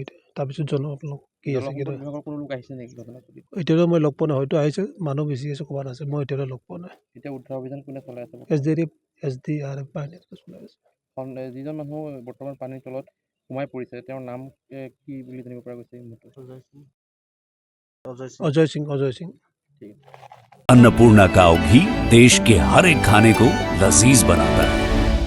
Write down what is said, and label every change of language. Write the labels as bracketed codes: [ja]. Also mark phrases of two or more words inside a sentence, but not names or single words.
[as] তাৰপিছত জনাম আপোনালোক কি আছে। বিভাগৰ কোনো লোক আহিছে নেকি ঘটনাস্থলীত? এতিয়ালৈ মই লগ পোৱা নাই, হয়তো আহিছে, মানুহ বেছি আছে, ক'ৰবাত আছে, মই এতিয়ালৈ লগ পোৱা নাই। এতিয়া উদ্ধাৰ অভিযান কোনে চলাই আছে? SDF বাহিনী চলাই আছে। যিজন মানুহ বৰ্তমান পানীৰ তলত সোমাই পৰিছে, তেওঁৰ নাম কি বুলি জানিব পৰা গৈছে? अजय सिंह। [hi] अन्नपूर्णा काव घी देश के हर एक खाने को लजीज बनाता है।